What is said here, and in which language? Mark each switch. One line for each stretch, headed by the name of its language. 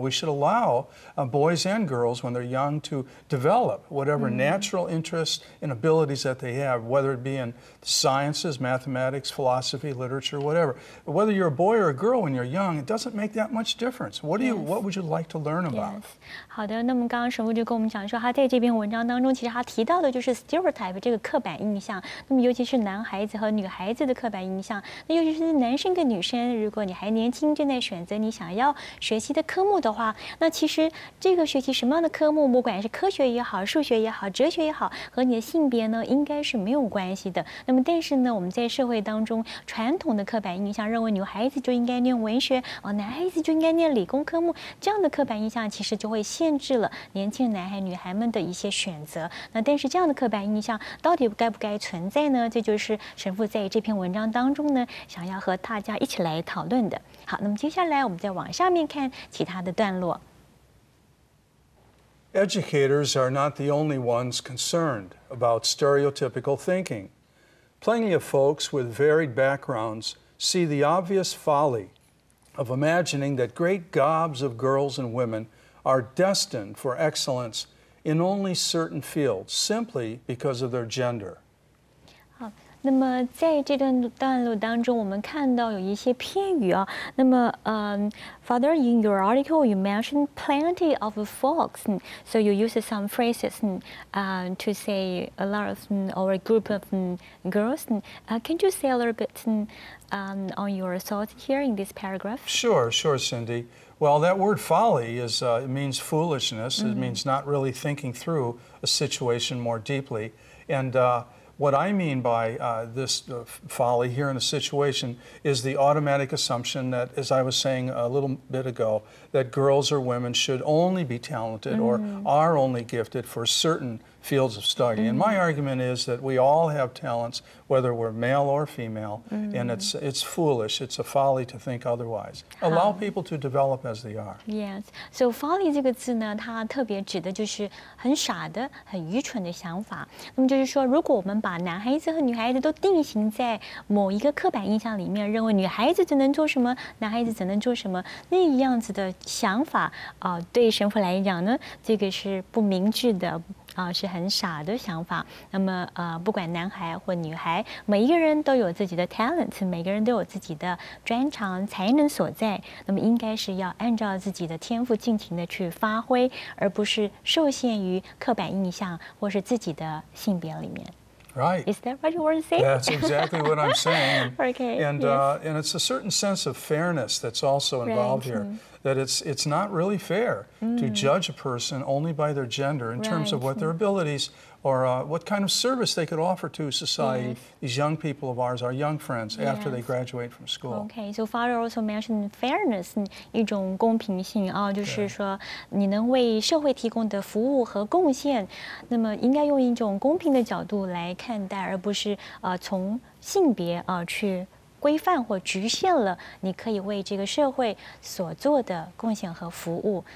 English: We should allow boys and girls, when they're young, to develop whatever natural interests and abilities that they have, whether it be in sciences, mathematics, philosophy, literature, whatever. Whether you're a boy or a girl when you're young, it doesn't make that much difference. What would you like to learn about? Yes.
Chinese: 好的，那么刚刚神父就跟我们讲说，他在这篇文章当中，其实他提到的就是 stereotype 这个刻板印象。那么尤其是男孩子和女孩子的刻板印象，那尤其是男生跟女生，如果你还年轻，正在选择你想要学习的科目的话，那其实这个学习什么样的科目，不管是科学也好、数学也好、哲学也好，和你的性别呢，应该是没有关系的。那么但是呢，我们在社会当中传统的刻板印象认为女孩子就应该念文学，男孩子就应该念理工科目，这样的刻板印象其实就会限制了年轻男孩女孩们的一些选择。那但是这样的刻板印象到底该不该存在呢？这就是神父在这篇文章当中呢，想要和大家一起来讨论的。好，那么接下来我们再往下面看其他的段落。
English: Educators are not the only ones concerned about stereotypical thinking. Plenty of folks with varied backgrounds see the obvious folly of imagining that great gobs of girls and women are destined for excellence in only certain fields simply because of their gender.
Chinese: 那么在这段落当中，我们看到有一些片语啊。
English: 那么，Father, in your article, you mentioned plenty of folks, so you use some phrases to say a lot of or a group of girls. Can you say a little bit on your thoughts here in this paragraph? Sure, Cindy. Well, that word folly it means foolishness. It means not really thinking through a situation more deeply. And what I mean by this folly here in a situation is the automatic assumption that, as I was saying a little bit ago, that girls or women should only be talented or are only gifted for certain fields of study. And my argument is that we all have talents, whether we're male or female, and it's foolish, it's a folly to think otherwise. Allow people to develop as they are. Yes, so
Chinese: folly 这个字呢，它特别指的就是很傻的、很愚蠢的想法。那么就是说，如果我们把男孩子和女孩子都定型在某一个刻板印象里面，认为女孩子只能做什么，男孩子只能做什么，那样子的想法对神父来讲呢，这个是不明智的。是很傻的想法。那么不管男孩或女孩，每一个人都有自己的 talent， 每个人都有自己的专长才能所在。那么应该是要按照自己的天赋尽情的去发挥，而不是受限于刻板印象或是自己的性别里面。
English: Right. Is that what you want to say? That's exactly what I'm saying. Okay. And yes. And it's a certain sense of fairness that's also involved here. That it's not really fair to judge a person only by their gender in terms of what their abilities or what kind of service they could offer to society. These young people of ours, our young friends, after they graduate from school. Okay, so Father also mentioned fairness,
Chinese: 一种公平性就是说你能为社会提供的服务和贡献，那么应该用一种公平的角度来看待，而不是从性别去规范或局限了你可以为这个社会所做的贡献和服务。